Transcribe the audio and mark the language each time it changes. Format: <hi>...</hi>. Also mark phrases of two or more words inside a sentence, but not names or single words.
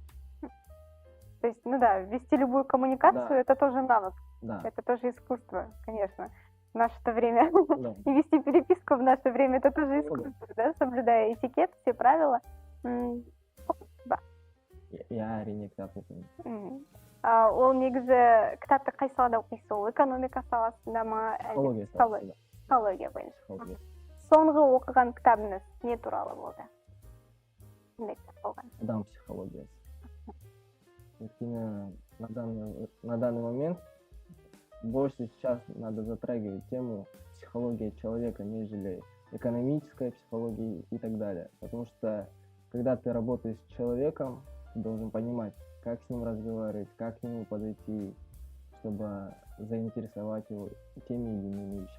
<ru>То есть, ну да, вести любую коммуникацию, Да. это тоже навык, Да, это тоже искусство, конечно. В наше-то время. да. И вести переписку в наше время, это тоже Ну да. искусство, да, соблюдая этикет, все правила. Да.</ru> <kk>Я әрине кітап оқимын. Ол негізі кітапты қай салада оқисыз? Ол экономика саласында ма, әлде Психология саласында. психология бойынша? Психология. Соңғы оқыған кітабыңыз не туралы болды? Қандай кітап болған? Адам психологиясы.</kk> <ru>Өйткені на данный момент больше сейчас надо затрагивать тему психологии человека, нежели экономическая психология и так далее. Потому что когда ты работаешь с человеком, ты должен понимать, как с ним разговаривать, как к нему подойти, чтобы заинтересовать его теми или иными вещами.</ru>